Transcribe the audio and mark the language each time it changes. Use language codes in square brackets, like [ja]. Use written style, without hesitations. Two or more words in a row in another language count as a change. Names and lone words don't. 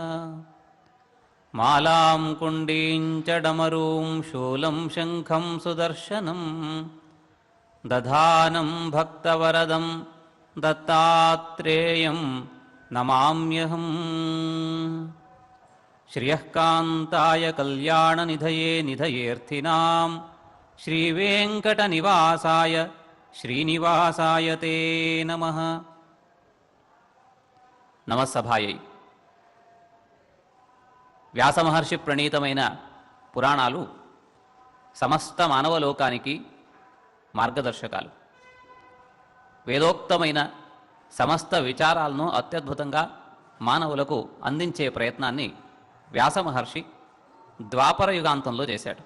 [sa] मालां कुण्डीं च डमरूं शूलं शङ्खं सुदर्शनं दधानं भक्तवरदं दत्तात्रेयं नमाम्यहम्। श्रियःकान्ताय कल्याणनिधये निधयेऽर्थिनां श्रीवेङ्कटनिवासाय श्रीनिवासाय ते नमः। [te] నమస్సభాయై. వ్యాసమహర్షి ప్రణీతమైన పురాణాలు సమస్త మానవలోకానికి మార్గదర్శకాలు. వేదోక్తమైన సమస్త విచారాలను అత్యద్భుతంగా మానవులకు అందించే ప్రయత్నాన్ని వ్యాసమహర్షి ద్వాపర యుగాంతంలో చేశాడు.